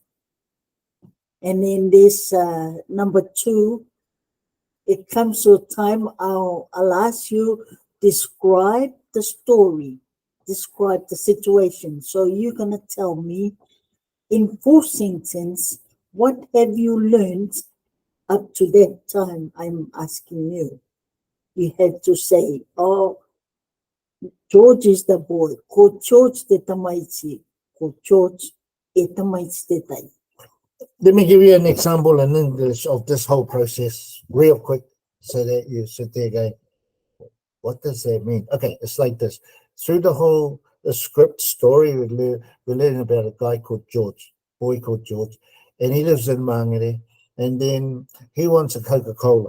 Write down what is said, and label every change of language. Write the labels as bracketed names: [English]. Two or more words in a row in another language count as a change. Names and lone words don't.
[English] And in this number 2, it comes to a time I'll ask you describe the story, describe the situation. So you're gonna tell me in full sentence, what have you learned up to that time I'm asking you? you had to say, oh, George is the boy. [Māori] Ko George te tamaiti. Ko George e tamaiti te tai. [English] Let me give you an example in English of this whole process real quick so that you sit there going, what does that mean? Okay, it's like this. Through the script story, we're learning about a guy called George, boy called George, and he lives in Mangere, and then he wants a Coca-Cola.